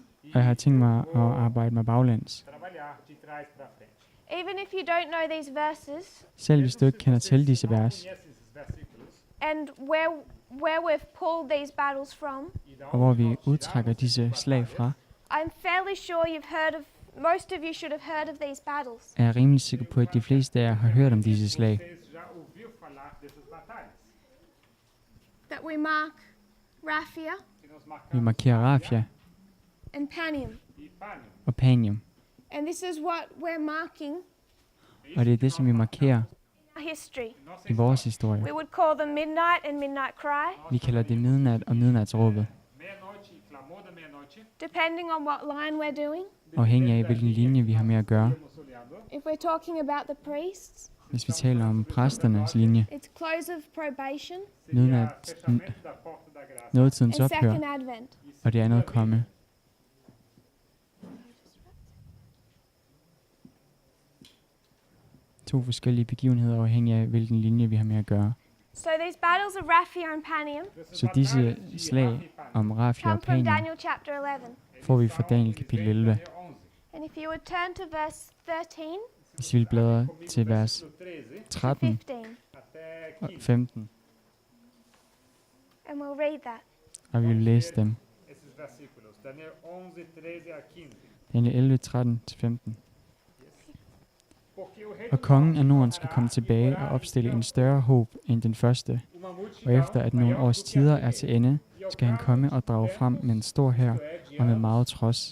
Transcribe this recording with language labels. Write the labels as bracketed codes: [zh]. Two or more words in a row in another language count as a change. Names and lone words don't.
[da] og jeg har tænkt mig at arbejde mig baglæns. [en] Even if you don't know these verses [da] Selv hvis du ikke kender til disse vers, [en] and where we've pulled these battles from, [da] og hvor vi udtrækker disse slag fra, [en] I'm fairly sure most of you should have heard of these battles. [da] er jeg rimelig sikker på, at de fleste af jer har hørt om disse slag. [en] That we mark Raphia [da] Vi markerer Rafia [en] and Panium. [da] og Panium, [en] And this is what we're marking [da] og det er det, som vi markerer [en] history. [da] i vores historie. [en] We would call them midnight and midnight cry, [da] Vi kalder det midnat og midnatsråbet, [en] depending on what line we're doing. [da] afhængig af, hvilken linje vi har med at gøre. [en] If we're talking about the priests, [da] Hvis vi taler om præsternes linje, [en] it's close of probation [da] nådetidens [en] and [da] ophør, [en] second advent. [da] og det andet komme. To forskellige begivenheder afhængig af, hvilken linje vi har med at gøre. [en] So these battles of Raphia and Panium [da] Så disse slag om Raphia [en] come [da] og [en] from Panium Daniel chapter 11. [da] får vi fra Daniel kapitel 11. [en] And if you would turn to verse 13 [da] Hvis vi vil bladre til vers [en] to 13 15, [da] og 15, [en] and we'll read that. [da] og vi vil læse dem. Daniel 11, 13-15. Og kongen af Norden skal komme tilbage og opstille en større håb end den første. Og efter at nogle års tider er til ende, skal han komme og drage frem med en stor hær og med meget trods.